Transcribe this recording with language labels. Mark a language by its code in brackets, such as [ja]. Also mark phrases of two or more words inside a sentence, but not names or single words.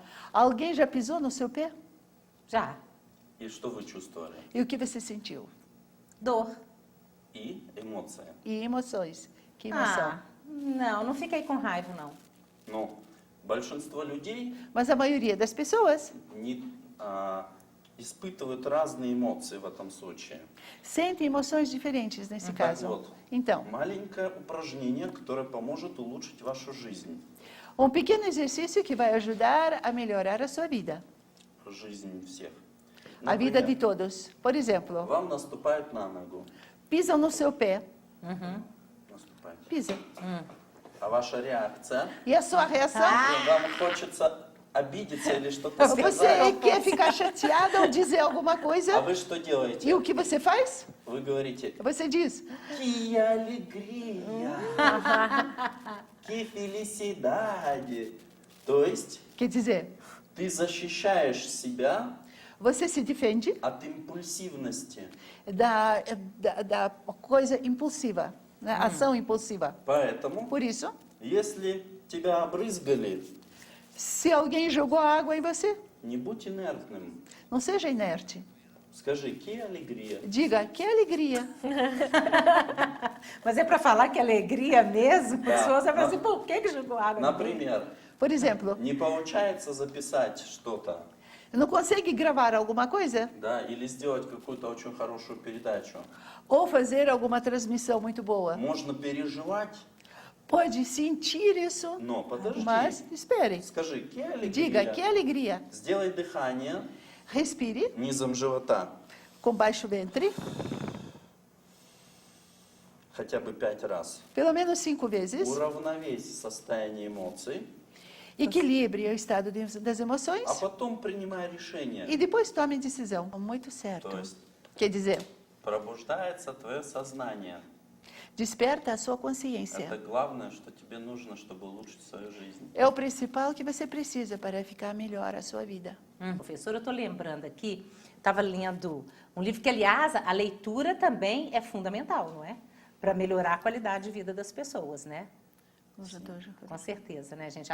[pt] alguém já pisou no seu pé? Já. [ru] И что вы чувствовали? [pt] E o que você sentiu? Dor. [ru] И эмоция. [pt] E emoções. Que emoção. Não fiquei com raiva, não. [ru] Но большинство людей [pt] Mas a maioria das pessoas [ru] испытывают разные эмоции в этом случае. [pt] sentem emoções diferentes nesse [ru] Так [pt] caso. [ru] вот, [pt] Então, [ru] маленькое упражнение, которое поможет улучшить вашу жизнь. [pt] um pequeno exercício que vai ajudar a melhorar a sua vida. [ru] Жизнь всех. [pt] A vida de [ru] Например, [pt] todos. Por exemplo, [ru] вам наступают на ногу. [pt] pisam no seu pé. [ru] Наступают. [pt] Pisa. [ru] А ваша реакция? [pt] E a sua reação? [ru] Вам хочется обидеться или что-то [pt] Você [ru] сказать. [pt] quer ficar chateada ou dizer alguma [ru] А [pt] coisa? [ru] вы что делаете? [pt] E o que você faz? [ru] Вы говорите, [pt] Você diz, que alegria, que felicidade. [ru] То есть [pt] quer dizer, [ru] ты защищаешь себя [pt] você se defende [ru] от импульсивности. [pt] da coisa impulsiva. né? Ação impulsiva. [ru] Поэтому, [pt] Por isso, [ru] если тебя обрызгали, [pt] se alguém jogou água em você, [ru] не будь инертным. [pt] não seja inerte. [ru] Скажи, [pt] que alegria. Diga, que alegria. Mas é para falar que alegria mesmo? É. Se você fala assim, por que jogou água? [ru] Например, [pt] Por exemplo, [ru] не получается записать что-то, [pt] não consegue gravar alguma coisa? [ru] да, или сделать какую-то очень хорошую передачу. [pt] Ou fazer alguma transmissão muito boa? [ru] Можно переживать, [pt] Pode sentir isso, [ru] но подожди. [pt] mas espere. [ru] Скажи, que [pt] Diga, alegria. que alegria. [ru] Сделай дыхание [pt] Respire [ru] низом живота [pt] com baixo ventre, [ru] хотя бы 5 раз. [pt] pelo menos 5 vezes. [ru] Уравновесь состояние эмоций, [pt] Equilibre o estado das emoções [ru] а потом принимай решение. [pt] e depois tome decisão. Muito certo. [ru] То есть [pt] Quer dizer, [ru] пробуждается твое сознание. [pt] desperta a sua [ru] Это [pt] consciência. [ru] главное, что тебе нужно, чтобы улучшить свою жизнь. [pt] É o principal que você precisa para ficar melhor a sua vida. Professor, eu estou lembrando aqui, estava lendo um livro que, aliás, a leitura também é fundamental, não é? Para melhorar a qualidade de vida das pessoas, né? Com certeza, né, gente?